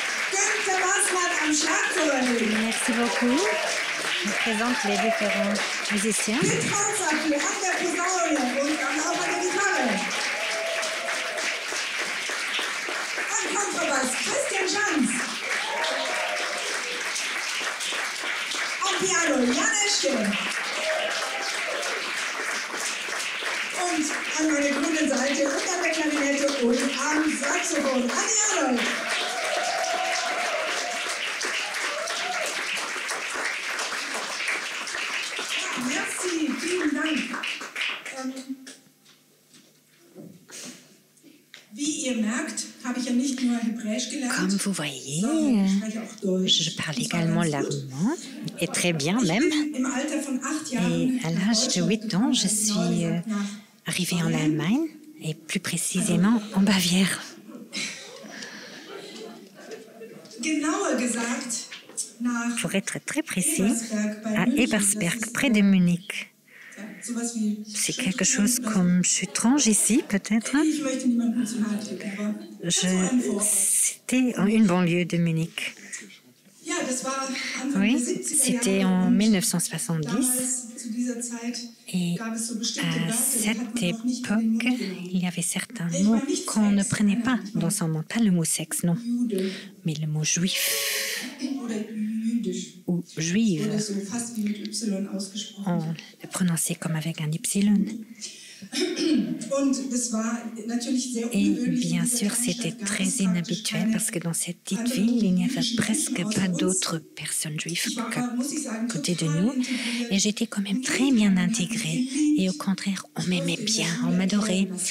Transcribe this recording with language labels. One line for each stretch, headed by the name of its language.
German: Günther Maßmann am Schlagzeug.
French: Merci beaucoup. Je présente les différents musiciens.
German: Piet Hansapfel an der Posaune und auch an der Gitarre. Am Kontrabass Christian Schanz. Am Piano Jan Eschke. Und an meiner grünen Seite und an der Klarinette und am Saxophon Anni Arnold.
French: Merci,
German: vielen Dank. Wie ihr merkt, habe ich ja nicht nur Hebräisch gelernt.
French: Comme vous voyez, je parle également l'allemand, et très bien même.
German: Im Alter von 8
French: Et
German: Jahren
French: à l'âge de 8 ans, je suis arrivée en Allemagne, et plus précisément en Bavière.
German: genauer gesagt nach
French: Pour être très précis, à Ebersberg, près de Munich.
German: sowas wie
French: C'est quelque chose comme, je suis étrange ici peut-être.
German: ich möchte niemandem zu nahe treten, aber
French: C'était une banlieue de Munich.
German: ja, das war Anfang
French: Oui,
German: der 70er
French: c'était
German: Jahre
French: en
German: und
French: 1970.
German: damals zu dieser Zeit
French: Et
German: gab es so bestimmte
French: à
German: Wörter, die hat
French: cette
German: man noch nicht in den
French: époque,
German: Mund genommen.
French: il y avait certains mots qu'on ne prenait pas dans son monde. Pas le mot sexe, non,
German: Jude
French: mais le mot juif
German: oder jüdisch
French: ou juive.
German: oder so fast wie mit Y ausgesprochen.
French: On le prononçait comme avec un Y.
German: Und das war natürlich sehr
French: Et
German: ungewöhnlich.
French: bien sûr, c'était très inhabituel parce que dans cette petite ville, il n'y avait presque pas d'autres personnes juives qu'à côté de nous. Et j'étais quand même très bien intégrée. Et au contraire, on m'aimait bien, on m'adorait.